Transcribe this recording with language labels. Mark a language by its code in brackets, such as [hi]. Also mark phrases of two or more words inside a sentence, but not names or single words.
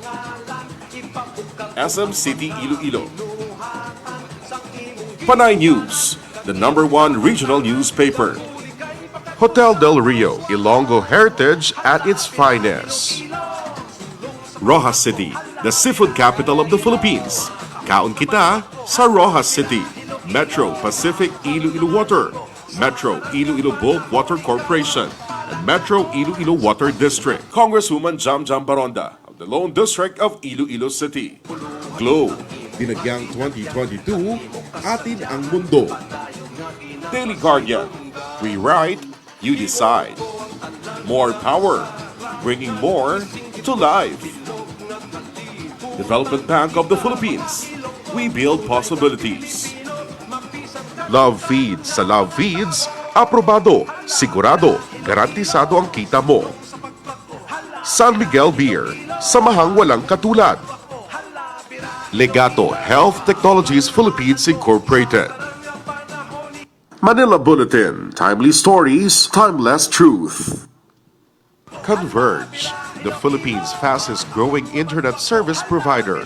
[en] SM City Iloilo. Panay News, the #1 regional newspaper. Hotel Del Rio, Ilonggo heritage at its finest. Rojas City, the seafood capital of the Philippines. [hil] Kaon kita sa Rojas City. [en] Metro Pacific Iloilo Water, Metro Iloilo Bulk Water Corporation, and Metro Iloilo Water District. Congresswoman Jam Jam Baronda of the Lone District of Iloilo City. Globe, Dinagyang 2022, [tl] Atin ang Mundo. [en] Daily Guardian, we write, you decide. More power, bringing more to life. Development Bank of the Philippines, we build possibilities. [tl] Love Feeds sa Love Feeds, aprobado, sigurado, garantisado ang kita mo. San Miguel Beer, samahang walang katulad. [en] Legato Health Technologies Philippines Incorporated. Manila Bulletin, timely stories, timeless truth. Converge, the Philippines' fastest growing internet service provider.